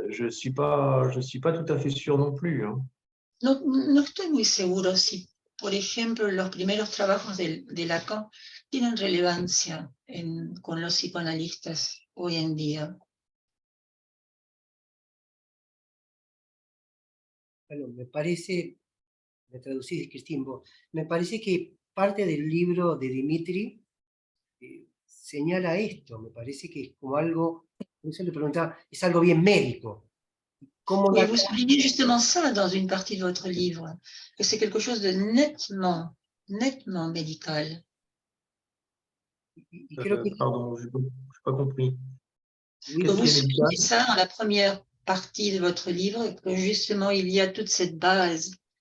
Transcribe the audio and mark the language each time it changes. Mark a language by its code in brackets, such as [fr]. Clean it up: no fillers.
[fr] Je suis pas tout à fait sûr non plus. Hein. [es] No estoy muy seguro si, por ejemplo, los primeros trabajos de Lacan tienen relevancia con los psicoanalistas hoy en día. Bueno, me parece, me traducís, Cristín, me parece que parte del libro de Dimitri señala esto, me parece que es como algo, por eso le preguntaba, es algo bien médico. [fr] Oui, vous soulignez justement ça dans une partie de votre livre, que c'est quelque chose de nettement médical. Pardon, je n'ai pas compris. Oui, vous soulignez ça dans la première partie de votre livre, que justement il y a toute cette base